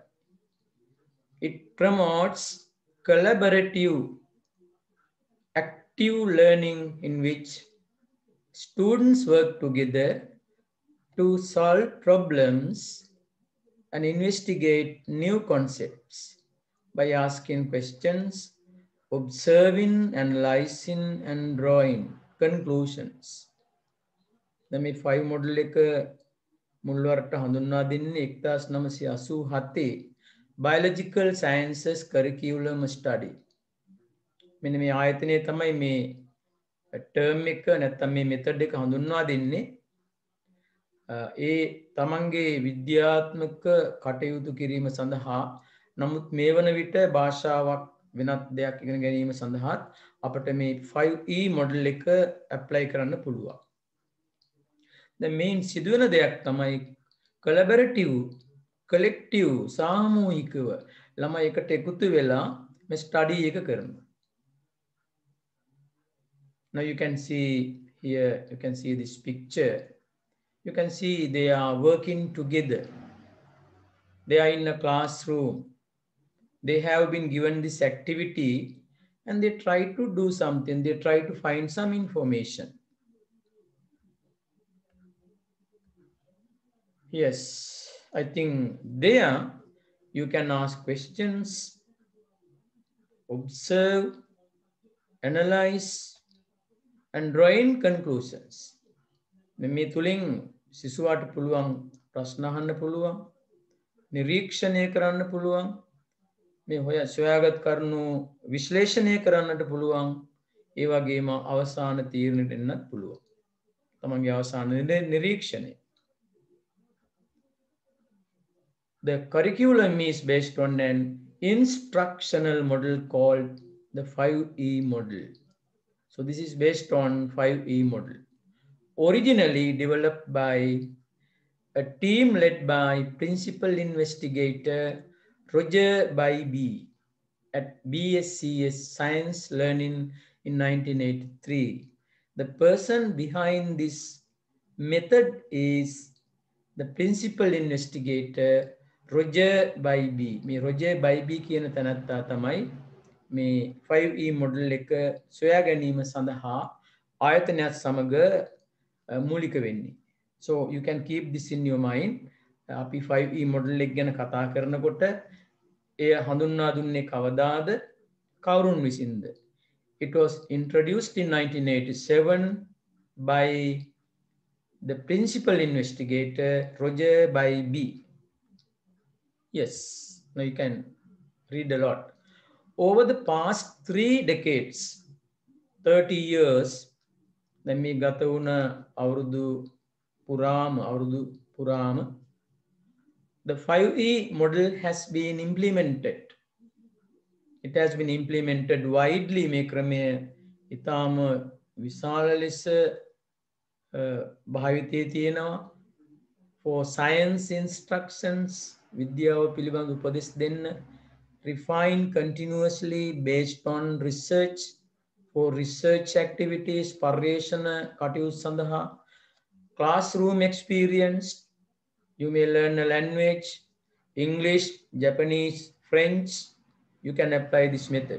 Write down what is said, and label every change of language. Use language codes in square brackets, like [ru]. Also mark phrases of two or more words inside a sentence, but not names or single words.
[en] It promotes collaborative, active learning in which students work together to solve problems and investigate new concepts by asking questions, observing, analyzing, and drawing conclusions. [si] දැන් මේ 5 model එක මුල්වරට හඳුන්වා දෙන්නේ 1987 Biological Sciences Curriculum Study. මෙන්න මේ ආයතනයේ තමයි මේ term එක නැත්නම් මේ method එක හඳුන්වා දෙන්නේ. ඒ තමන්ගේ විද්‍යාත්මක කටයුතු කිරීම සඳහා නමුත් මේ වන විට භාෂාවක් වෙනත් දෙයක් ඉගෙන ගැනීම සඳහාත් අපිට මේ 5E model එක apply කරන්න පුළුවන්. දැන් මේන් සිදුවෙන දෙයක් තමයි [en] collaborative, collective, [si] සාමූහිකව ළමයි එකට එකතු වෙලා මේ study එක කරනවා. [en] Now you can see here, you can see this picture. You can see they are working together. They are in a classroom. They have been given this activity and they try to do something. They try to find some information. Yes, I think there you can ask questions, observe, analyze, and draw in conclusions. [si] මේ තුලින් සිසුවාට පුළුවන් ප්‍රශ්න අහන්න පුළුවන්, නිරීක්ෂණය කරන්න පුළුවන්, මේ සොයාගත් කරුණු විශ්ලේෂණය කරන්නට පුළුවන්, ඒ වගේම අවසාන තීරණයට එන්නත් පුළුවන්. තමන්ගේ අවසාන නිරීක්ෂණය. [en] The curriculum is based on an instructional model called the 5E model. So So this is based on 5E model. Originally developed by a team led by principal investigator Roger Bybee at BSCS Science Learning in 1983. The person behind this method is the principal investigator Roger Bybee. [si] මේ Roger Bybee කියන තැනත්තා තමයි මේ 5E model එක සොයා ගැනීම සඳහා ආයතනයත් සමග මූලික වෙන්නේ. [en] So you can keep this in your mind. [si] අපි 5E model එක ගැන කතා කරනකොට එය හඳුන්වා දුන්නේ කවදාද කවුරුන් විසින්ද? [en] It was introduced in 1987 by the principal investigator Roger Bybee. Yes, now you can read a lot. Over the past 3 decades, 30 years, [si] දැන් මේ ගත වුණ අවුරුදු පුරාම [en] the 5E model has been implemented. It has been implemented widely. [si] මේ ක්‍රමය ඉතාම විශාල ලෙස භාවිතයේ තියෙනවා [en] for science instructions, [si] විද්‍යාව පිළිබඳ උපදෙස් දෙන්න, [en] refine continuously based on research, for research activities, [si] පර්යේෂණ කටයුතු සඳහා, [en] classroom experience, you may learn a language, English, Japanese, French, you can apply this method.